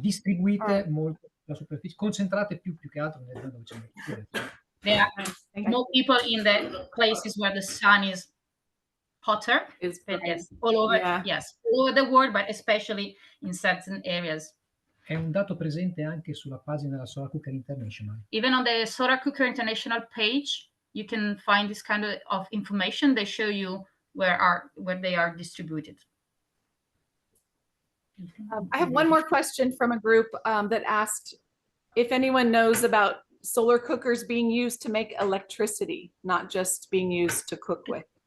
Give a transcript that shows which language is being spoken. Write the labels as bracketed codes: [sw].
[it] Distribuite molto sulla superficie. Concentrate più che altro nelle zone dove c'è molto. [en] There are more people in the places where the sun is hotter. But yes, all over, yes, all over the world, but especially in certain areas. [it] È un dato presente anche sulla pagina della Solar Cooker International. [en] Even on the Solar Cooker International page, you can find this kind of information. They show you where they are distributed. I have one more question from a group that asked if anyone knows about solar cookers being used to make electricity, not just being used to cook with.